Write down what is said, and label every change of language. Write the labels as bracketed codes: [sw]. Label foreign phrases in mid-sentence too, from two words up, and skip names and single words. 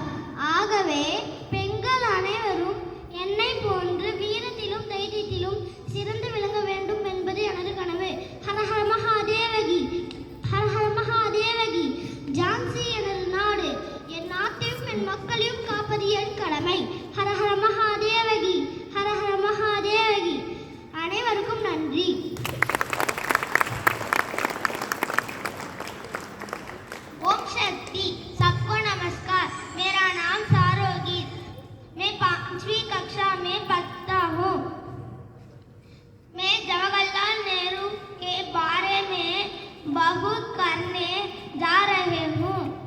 [ta] ஆகவே பெண்கள் அனைவரும் என்னை போன்று வீரத்திலும் தைரியத்திலும் சிறந்து விளங்க வேண்டும் என்பது எனது கனவு. ஹரஹர மகாதேவகி, ஹரஹர மகாதேவகி. ஜான்சி எனது நாடு. என் நாட்டையும் என் மக்களையும் காப்பது என் கடமை. ஹரஹர மகாதேவகி, ஹரஹர மகாதேவகி. அனைவருக்கும் நன்றி. [hi] ओम शक्ति, सबको नमस्कार। मेरा नाम सारोगी। मैं 5वीं कक्षा में पढ़ता हूँ। मैं जवाहरलाल नेहरू के बारे में बहुत करने जा रहे हूँ।